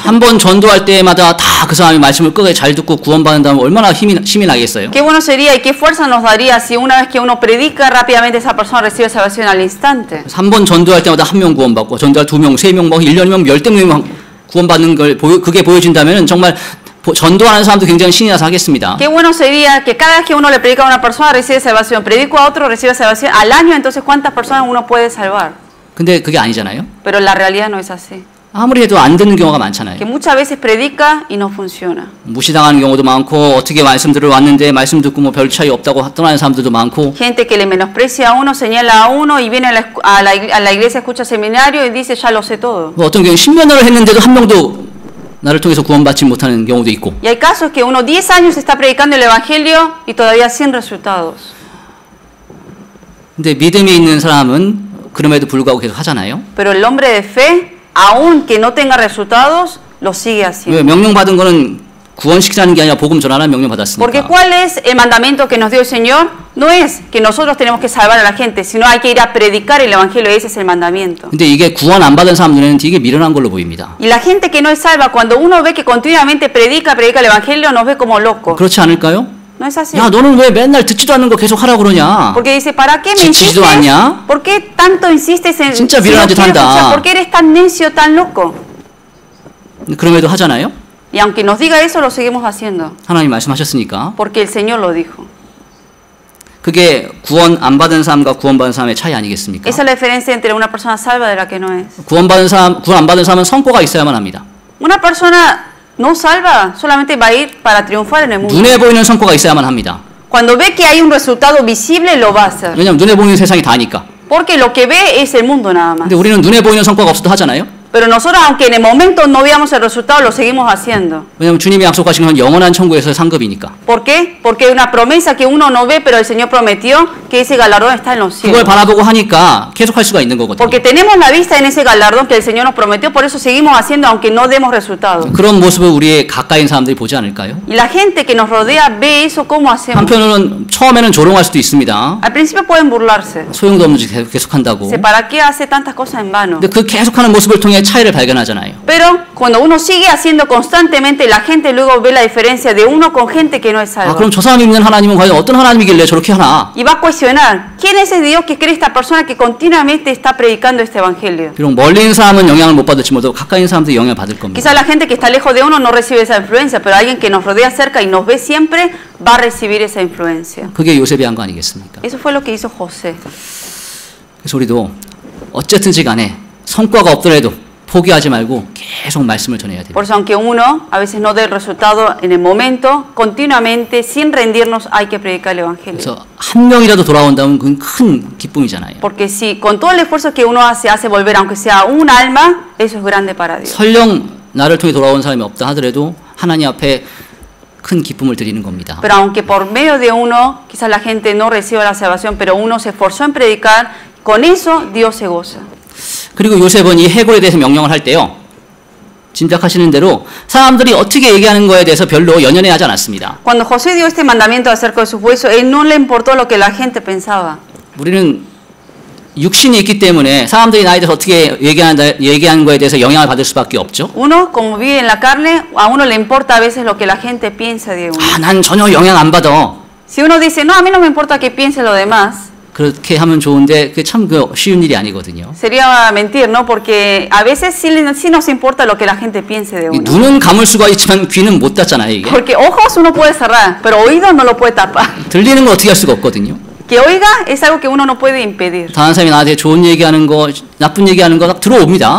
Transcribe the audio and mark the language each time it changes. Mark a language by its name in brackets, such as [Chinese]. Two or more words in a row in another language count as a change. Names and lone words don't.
[Korean] 한 번 전도할 때마다 다 그 사람이 말씀을 끝까지 잘 듣고 구원받는다면 얼마나 힘이 나겠어요. [Spanish] Qué bueno sería y qué fuerza nos daría si una vez que uno predica rápidamente esa persona recibe salvación al instante. [Korean] 한 번 전도할 때마다 한 명 구원받고 전도할 2명, 3명, 뭐 1년이면 10명 구원받는 걸 그게 보여진다면 정말 전도하는 사람도 굉장히 신이 나서 하겠습니다. [Spanish] Qué bueno sería que cada vez que uno le predica a una persona recibe salvación, predico a otro recibe salvación al año, entonces ¿cuántas personas uno puede salvar? [Korean] 근데 그게 아니잖아요. [Spanish] Pero la realidad no es así. [Korean] 아무리 해도 안 듣는 경우가 많잖아요. [Spanish] Que muchas veces predica y no funciona. [Korean] 무시당하는 경우도 많고 어떻게 말씀 들어왔는데 말씀 듣고 뭐 별 차이 없다고 떠나는 사람들도 많고 [Spanish] Gente que le menosprecia a uno, señala a uno y viene a la iglesia, escucha seminario y dice ya lo sé todo. [Korean] 뭐 어떤 경우 10년을 했는데도 한 명도 나를 통해서 구원받지 못하는 경우도 있고. [Spanish] Y hay casos que uno 10 años está predicando el evangelio y todavía sin resultados. [Korean] 근데 믿음이 있는 사람은 그럼에도 불구하고 계속 하잖아요. [Spanish] Pero el hombre de fe, aunque no tenga resultados, lo sigue haciendo. [Korean] 왜 명령 받은 거는 구원시키라는 게 아니라 복음 전하라는 명령 [Spanish] Porque [Korean] 받았으니까. [Spanish] ¿cuál es el mandamiento que nos dio el Señor? No es que nosotros tenemos que salvar a la gente, sino hay que ir a predicar el evangelio, ese es el mandamiento. [Korean] 근데 이게 구원 안 받은 사람 눈에는 되게 미련한 걸로 보입니다. [Spanish] Y la gente que no es salva, cuando uno ve que continuamente predica el evangelio, nos ve como locos. [Korean] 그렇지 않을까요? [Spanish] No es así. [Korean] 야, 너는 왜 맨날 듣지도 않는 거 계속 하라고 그러냐? [Spanish] Porque dice, ¿para qué me [Korean] 지치지도 [Spanish] insistes? [Korean] 않냐? [Spanish] ¿Por qué tanto insistes en [Korean] 진짜 [Spanish] si no [Korean] 미련한 짓 [Spanish] quieres [Korean] 한다. [Spanish] escuchar? ¿Por qué eres tan necio, tan loco? [Korean] 그럼에도 하잖아요. [Spanish] Y aunque nos diga eso, lo seguimos haciendo. [Korean] 하나님 말씀하셨으니까. [Spanish] Porque el Señor lo dijo. [Korean] 그게 구원 안 받은 사람과 구원받은 사람의 차이 아니겠습니까? [Spanish] Esa es la diferencia entre una persona salva de la que no es. [Korean] 구원 안 받은 사람은 성과가 있어야만 합니다. [Spanish] Una persona no salva solamente va a ir para triunfar en el mundo. [Korean] 눈에 보이는 성과가 있어야만 합니다. [Spanish] Cuando ve que hay un resultado visible, lo va a hacer. [Korean] 왜냐하면 눈에 보이는 세상이 다니까. [Spanish] Porque lo que ve es el mundo nada más. [Korean] 근데 우리는 눈에 보이는 성과가 없어도 하잖아요. [Spanish] Pero nosotros, aunque en el momento no veamos el resultado, lo seguimos haciendo. [Korean] 왜냐하면 주님이 약속하신 건 영원한 천국에서 상급이니까. [Spanish] ¿Por qué? Porque hay una promesa que uno no ve, pero el Señor prometió que ese galardón está en los [Korean] 그걸 [Spanish] cielos. [Korean] 바라보고 하니까 계속 할 수가 있는 거거든요. [Spanish] Porque tenemos la vista en ese galardón que el Señor nos prometió, por eso seguimos haciendo aunque no demos resultados. [Korean] 그런 모습을 우리의 가까이 있는 사람들이 보지 않을까요? [Spanish] Y la gente que nos rodea ve eso, ¿cómo hacemos? [Korean] 한편으로는 처음에는 조롱할 수도 있습니다. [Spanish] Al principio pueden burlarse. [Korean] 소용도 없는 짓 계속 한다고. [Spanish] Dice, ¿para qué hace tantas cosas en vano? [Korean] 근데 그 계속하는 모습을 통해 차이를 발견하잖아요. [Spanish] Pero cuando uno sigue haciendo constantemente, la gente luego ve la diferencia de uno con gente que no es [Korean] 아, [Spanish] salva. [Korean] 그럼 저 사람이 믿는 하나님은 과연 어떤 하나님이길래 저렇게 하나? [Spanish] Y va a cuestionar, ¿quién es ese Dios que cree esta persona que continuamente está predicando este evangelio? [Korean] 비록 멀리 있는 사람은 영향을 못 받을지 모두 가까이 있는 사람들이 영향을 받을 겁니다. [Spanish] Quizás la gente que está lejos de uno no recibe esa influencia, pero alguien que nos rodea cerca y nos ve siempre va a recibir esa influencia. [Korean] 그게 요셉이 한 거 아니겠습니까? [Spanish] Eso fue lo que hizo José. [Korean] 그래서 우리도 어쨌든지 간에 성과가 없더라도 포기하지 말고 계속 말씀을 전해야 돼요. [Spanish] Por eso, aunque uno a veces no dé el resultado en el momento, continuamente, sin rendirnos, hay que predicar el evangelio. [Korean] 그래서 한 명이라도 돌아온다면 그건 큰 기쁨이잖아요. [Spanish] Porque si con todo el esfuerzo que uno hace volver, aunque sea un alma, eso es grande para Dios. [Korean] 설령 나를 통해 돌아온 사람이 없다 하더라도 하나님 앞에 큰 기쁨을 드리는 겁니다. [Spanish] Pero aunque por medio de uno, quizás la gente no reciba la salvación, pero uno se esforzó en predicar, con eso Dios se goza. [Korean] 그리고 요셉은 이 해골에 대해서 명령을 할 때요. 짐작하시는 대로 사람들이 어떻게 얘기하는 거에 대해서 별로 연연해하지 않았습니다. [Spanish] Cuando José dio este mandamiento acerca de sus huesos, él no le importó lo que la gente pensaba. [Korean] 우리는 육신이 있기 때문에 사람들이 나에 대해서 어떻게 얘기하는 거에 대해서 영향을 받을 수밖에 없죠. [Spanish] Uno, como vive en la carne, a uno le importa a veces lo que la gente piensa de uno. [Korean] 아, 난 전혀 영향 안 받아. [Spanish] Si uno dice, no, a mí no me importa que piense lo demás, [Korean] 그렇게 하면 좋은데 그게 참 쉬운 일이 아니거든요. [Spanish] sería mentir, ¿no? Porque a veces sí nos importa lo que la gente piense de uno. [Korean] 눈은 감을 수가 있지만 귀는 못 닫잖아요, 이게. [Spanish] Porque ojos uno puede cerrar, pero oídos no lo puede tapar. [Korean] 들리는 거 어떻게 할 수가 없거든요. [Spanish] Que oiga es algo que uno no puede impedir. [Korean] 다른 사람이 나한테 좋은 얘기하는 거, 나쁜 얘기하는 거 딱 들어옵니다.